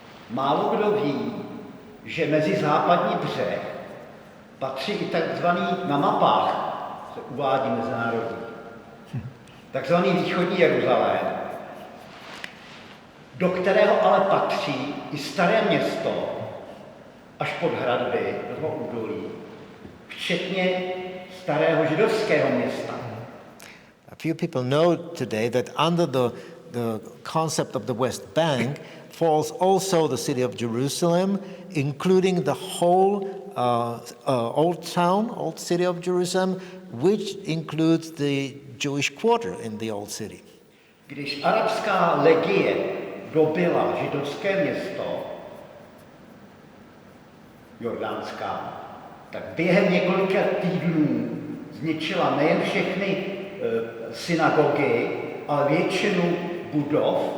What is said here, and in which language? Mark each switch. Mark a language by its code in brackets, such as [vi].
[cs] Málo kdo ví, že mezi západní břeh patří i takzvaný, na mapách se uvádí mezinárodní, takzvaný východní Jeruzalém, do kterého ale patří i staré město, až pod hradby, do toho údolí, včetně starého židovského města. [en] A few people know today that under the concept of the West Bank falls also the city of Jerusalem, including the whole old city of Jerusalem, which includes the Jewish quarter in the old city. [cs] Když arabská legie dobyla židovské město, jordánská, tak během několika týdnů zničila nejen všechny synagogy, ale většinu budov